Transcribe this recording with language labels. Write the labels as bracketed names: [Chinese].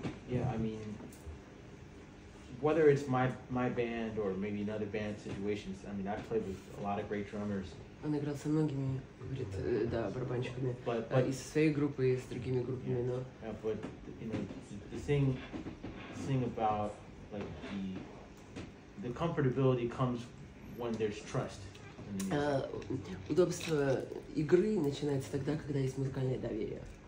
[English] Yeah, I mean, whether it's my band or maybe another band situations, I mean, I've played with a lot of great drummers. [Russian] Он играл со многими, говорит, барабанщиками, и со своей группой, и с другими группами, но... [English] But, the thing about, the comfortability comes when there's trust. in the music. [Russian] Удобство игры начинается тогда, когда есть музыкальное доверие.